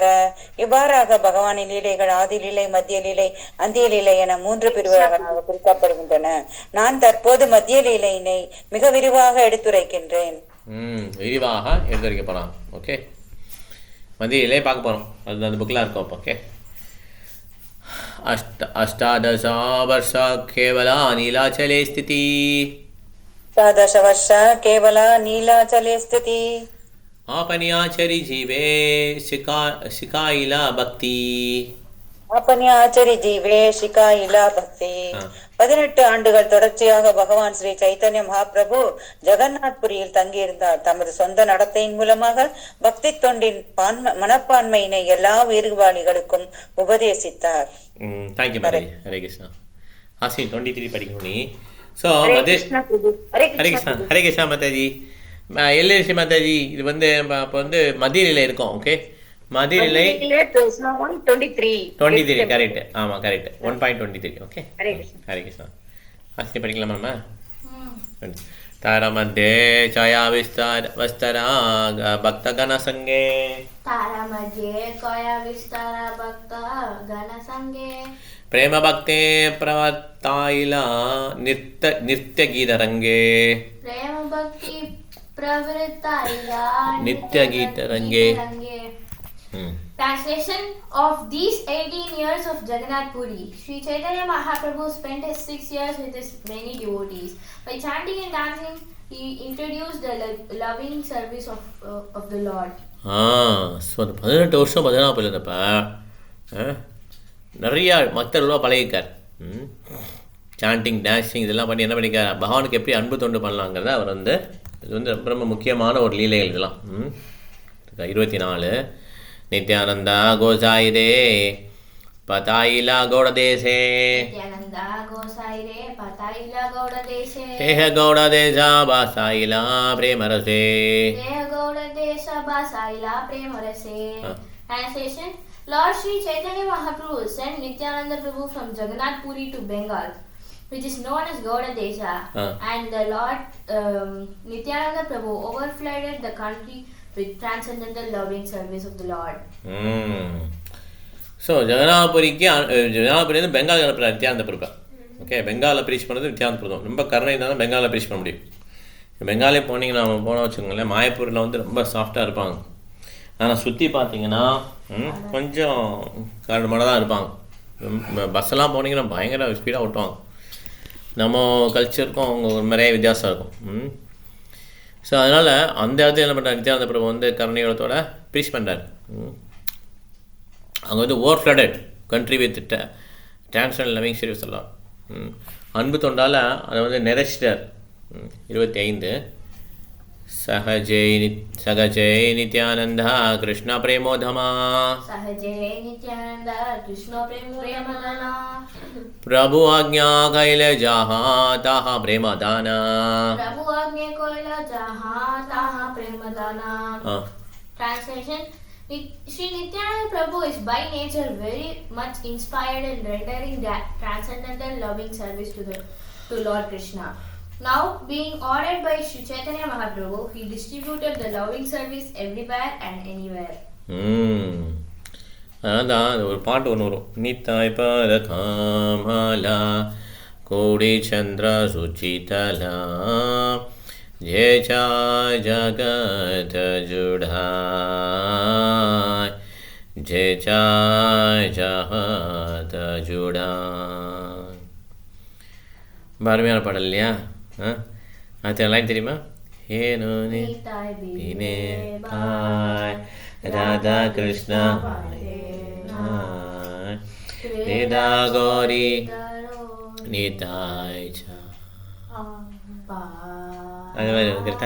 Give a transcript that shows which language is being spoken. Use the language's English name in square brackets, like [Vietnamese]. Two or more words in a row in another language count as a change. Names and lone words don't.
[Tamil] இவ்வாறாக பகவானின் லீலைகள் ஆதிலீலை, மத்திய லீலை, அந்திய லீலை என 3 பிரிவுகளாக பிரிக்கப்படுகின்றன. நான் தற்போது மத்திய லீலையினை மிக விரிவாக எடுத்துரைக்கின்றேன். விரிவாக எடுத்துரைக்க போகலாம். ஓகே. மத்திய லீலை பார்க்க போகிறோம். அது அந்த புக்கில் இருக்கும். ஓகே. [Bangla] অষ্টাদশ বর্ষ কেবলা নীলাচলে স্থিতি. 18 বর্ষ কেবলা নীলাচলে স্থিতি. আপনি আচরি জীবে শিখাইলা ভক্তি. আপনি আচরি জীবে শিখাইলা ভক্তি. [Tamil] 18 ஆண்டுகள் தொடர்ச்சியாக பகவான் ஸ்ரீ சைத்தன்ய மகாபிரபு ஜெகநாத்புரியில் தங்கியிருந்தார். தமது சொந்த நடத்தையின் மூலமாக பக்தி தொண்டின் மனப்பான்மையினை எல்லா உயிர்வாளிகளுக்கும் உபதேசித்தார். தேங்க்யூ மாதாஜி. ஹரே கிருஷ்ணா. ஆசி 23 படிக்கணும் நீ. ஸோ ஹரே கிருஷ்ணா. ஹரே கிருஷ்ணா மாதாஜி. எல்ஏசி மாதாஜி, இது வந்து இப்போ வந்து மத்திய லீலை இருக்கும். ஓகே. மத்திய லீலை 23 கரெக்ட். ஆமாம் கரெக்ட். 1.23. ஓகே. ஹரே கிருஷ்ணா. ஆசி படிக்கலாமா நம்ம? [Bangla] তারা মধ্যে ছায়া বিস্তারা ভক্ত গণ সঙ্গে. তারা মধ্যে ছায়া বিস্তারা ভক্ত গণ সঙ্গে. প্রেম ভক্তে প্রবর্তাইলা নিত্য গীত রঙ্গে. প্রেম ভক্তি প্রবর্তাইলা নিত্য গীত রঙ্গে. [English] Translation of these 18 years of Jagannath Puri, Sri Chaitanya Mahaprabhu spent his 6 years with his many devotees. By chanting and dancing, he introduced the loving service of the Lord. [Tamil] ஸோ அந்த 18 வருஷம் பார்த்தீங்கன்னா போயிருந்தப்ப நிறையா பக்தர்களாக பழகிக்கார். [English] chanting, dancing [Tamil] இதெல்லாம் பண்ணி என்ன பண்ணிக்கார், பகவானுக்கு எப்படி அன்பு தொண்டு பண்ணலாங்கிறத அவர் வந்து இது வந்து ரொம்ப ரொம்ப முக்கியமான ஒரு லீலைகள் இதெல்லாம். [Bangla] 24 নিত্যানন্দা গোসাই রে পাঠাইলা গৌড় দেশে. নিত্যানন্দা গোসাই রে পাঠাইলা গৌড় দেশে. তেহ গৌড় দেশা ভাসাইলা প্রেম রসে. তেহ গৌড় দেশা ভাসাইলা প্রেম রসে. [English] Translation: Lord Sri Chaitanya Mahaprabhu sent Nityananda Prabhu from Jagannath Puri to Bengal, which is known as Gauda Desha, and the Lord Nityananda Prabhu overflooded the country with transcendental loving service of the Lord. [Tamil] ஸோ ஜெகநாதபுரிந்து பெங்கால் அனுப்புகிறார் நித்யானந்த பிரபு. ஓகே. பெங்காலில் ப்ரீச் பண்ணுறது நித்யானந்த பிரபு. ரொம்ப கருணை தான் பெங்காலில் ப்ரீச் பண்ண முடியும். பெங்காலே போனீங்கன்னா நம்ம போனால் வச்சுக்கோங்களேன், மாயப்பூரில் வந்து ரொம்ப சாஃப்டாக இருப்பாங்க. ஆனால் சுற்றி பார்த்தீங்கன்னா கொஞ்சம் கரடுமடாக தான் இருப்பாங்க. பஸ்ஸெல்லாம் போனீங்கன்னா பயங்கர ஸ்பீடாக ஓட்டுவாங்க. நம்ம கல்ச்சருக்கும் அவங்க ஒரு நிறைய வித்தியாசம் இருக்கும். ஸோ அதனால் அந்த இடத்துல என்ன பண்ணுறாரு, நித்யானந்த பிரபு வந்து கருணையோட ப்ரீச் பண்ணுறாரு. அங்கே வந்து [English] over flooded country with transcendental loving service [Tamil] எல்லாம் அன்பு தொண்டால் அதை வந்து நிறைச்சிட்டார். [Bangla] 25 সহজয় নিত্যানন্দ কৃষ্ণ প্রেমোদ্দাম. সহজয় নিত্যানন্দ কৃষ্ণ প্রেমোদ্দাম. প্রভু আজ্ঞা কৈল যাহা তাহা প্রেমদানা. প্রভু আজ্ঞা কৈল যাহা তাহা প্রেমদানা. [English] Translation: Sri Nityananda Prabhu is by nature very much inspired in rendering that transcendental loving service to Lord Krishna. Now, being ordered by Sri Chaitanya Mahaprabhu, he distributed the loving service everywhere and anywhere. [Tamil] அதான் ஒரு பாட்டு ஒன்று வரும், [Bangla] নিত্তায় পদ কমলা কোটি চন্দ্র সুশীতল যে চায় জগৎ জুড়ায় যে চায় জগৎ জুড়ায়. [Tamil] பாரதியார் பாடல் இல்லையா? அடுத்த லைன் தெரியுமா? ஏனோ நீ பாய் ராதா கிருஷ்ணா வேதா கௌரி நீதாய் அது மாதிரி கரெக்டா?